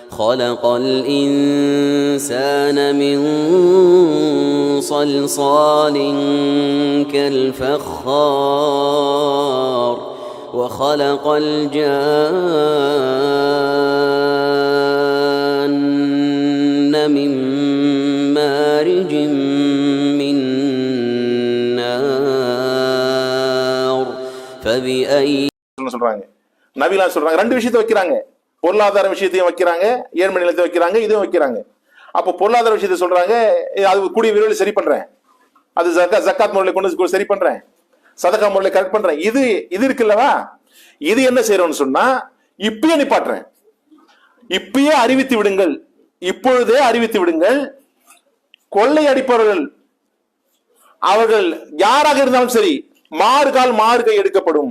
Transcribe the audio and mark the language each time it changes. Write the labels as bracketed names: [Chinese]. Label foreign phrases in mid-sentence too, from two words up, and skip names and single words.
[Arabic] خلق الإنسان من صلصال كالفخار وخلق الجان من مارج من نار فبأي [Tamil] சொல்றாங்க. நபிலாம் சொல்றாங்க, ரெண்டு விஷயத்தை வைக்கிறாங்க. பொருளாதார விஷயத்தையும் வைக்கிறாங்க, ஏழ்மை நிலத்தை வைக்கிறாங்க, இதுவும் வைக்கிறாங்க. அப்போ பொருளாதார விஷயத்தை சொல்றாங்க, அது கூடிய விரைவில் சரி பண்றேன், அது ஜக்காத் முறையில கொண்டு சரி பண்றேன், சதகா முறையில கரெக்ட் பண்றேன். இது இருக்குல்லவா, இது என்ன செய்யறோம்னு சொன்னா, இப்பயே நிப்பாட்டுறேன், இப்பயே அறிவித்து விடுங்கள், இப்பொழுதே அறிவித்து விடுங்கள், கொள்ளை அடிப்பவர்கள் அவர்கள் யாராக இருந்தாலும் சரி, மாறு கை எடுக்கப்படும்.